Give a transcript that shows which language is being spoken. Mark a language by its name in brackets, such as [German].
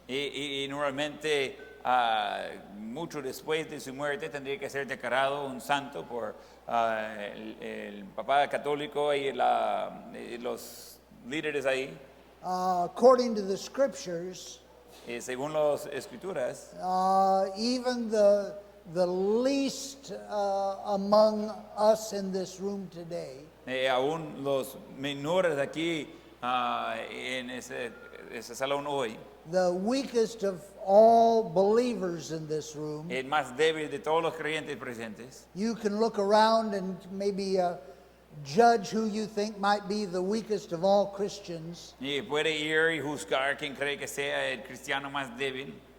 [Spanish] Y normalmente, mucho después de su muerte, tendría que ser declarado un santo por el Papa Católico y los líderes ahí. [English] According to the scriptures, [Spanish] Según las escrituras, [English] even the least among us in this room today [Spanish] aún los menores aquí en ese salón hoy, [English] the weakest of all believers in this room, [Spanish] el más débil de todos los creyentes presentes, [English] you can look around and maybe judge who you think might be the weakest of all Christians. [Spanish] y puede ir y juzgar quien cree que sea el cristiano más débil.